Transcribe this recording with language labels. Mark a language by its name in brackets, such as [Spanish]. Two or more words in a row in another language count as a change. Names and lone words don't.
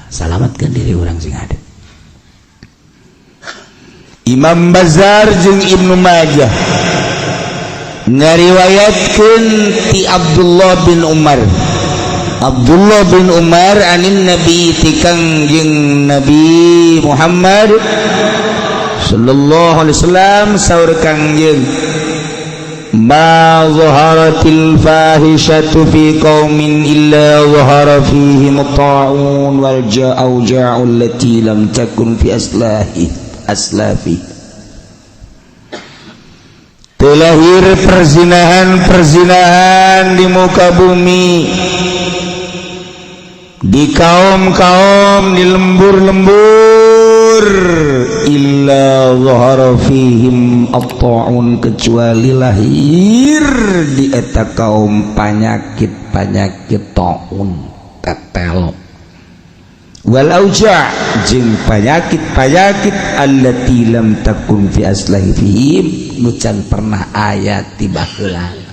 [Sundanese] Salamatkeun diri urang sing ada. Imam Bazzar jeung Ibnu Majah ngariwayatkeun ti Abdullah bin Umar. Abdullah bin Umar [Arabic] عن النبي [Sundanese] ti Kangjeng Nabi Muhammad [Arabic] صلى الله عليه وسلم [Sundanese] saur Kangjeng, [Arabic] ما ظهرت الفاحشة في قوم إلا ظهر فيهم الطاعون والجوع التي لم تكن في أسلاف. [Indonesian] Terlahir perzinahan di muka bumi, di kaum-kaum, di lembur-lembur, [Arabic] إلا ظهر فيهم الطاعون, [Sundanese] kecuali lahir di eta kaum panyakit-panyakit ta'un, tetel, [Arabic] والأوجاع' [Sundanese] jeung panyakit-panyakit [Arabic] التي لم تكن في أسلافهم فيهم, [Sundanese] nu can pernah aya ti baheula.